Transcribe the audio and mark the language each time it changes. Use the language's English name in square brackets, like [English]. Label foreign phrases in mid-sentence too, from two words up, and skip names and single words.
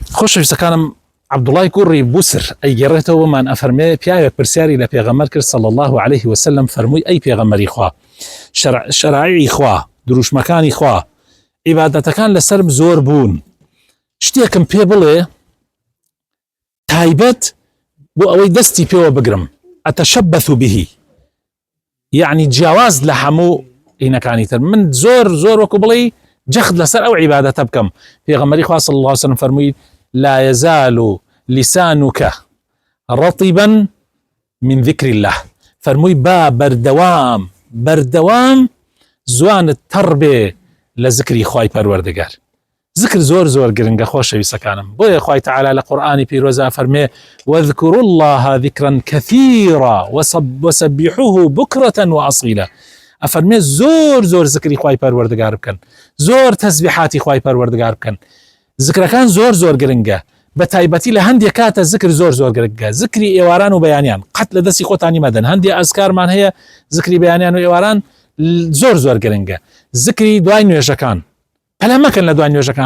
[Central Kurdish] خۆشەویستەکانم عەبدوڵای کوڕی بوسر ئەیگەڕێتەوە بۆمان ئەفەرمێ پیاوێک پرسیاری لە پێغەمبەر کرد [Arabic] صلی الله عليه وسلم [Central Kurdish] فەرمووی ئەی پێغەمبەری خوا شەرائعی خوا دروشمەکانی خوا عیبادەتەکان لەسەرم زۆر بوون شتێکم پێ بڵێ تایبەت بۆ ئەوەی دەستی پێوە بگرم ئەتەشەبەث به یعنی جیاواز لە هەموو ئینەکانی تر من زۆر وەکو بڵێ جەخت لەسەر ئەو عیبادەتە بکەم پێغەمبەری خوا [Arabic] صلی الله عليه وسلم [Central Kurdish] فەرمووی [Arabic] لا يزال لسانك رطبا من ذكر الله [Central Kurdish] فرمووی با بەردەوام زوانت تەڕ بێ لە ذکری خوای پەروەردگار ذکر زۆر گرنگە خۆشەویستەکانم بۆیە خوای تعالی لە قورئانی پیرۆزە فەرمێ [Arabic] واذكروا الله ذكرا كثيرا وسبحوه بكرة وأصيلا [Central Kurdish] ئەفەرمێ زۆر ذکری خوای پەروەردگار بکەن زۆر تەسبیحاتی خوای پەروەردگار بکەن ذکرەکان زۆر گرنگە بە تایبەتی لە هەندێک کاتە ذکر زۆر گرنگە ذکری ئێواران و بەیانیان قەت لە دەستی خۆتانی مەدەن هەندێک ئەزکارمان هەیە ذکری بەیانیان و ئێواران زۆر گرنگە ذکری دوای نوێژەکان هەلا مەکەن لە دوای نوێژەکان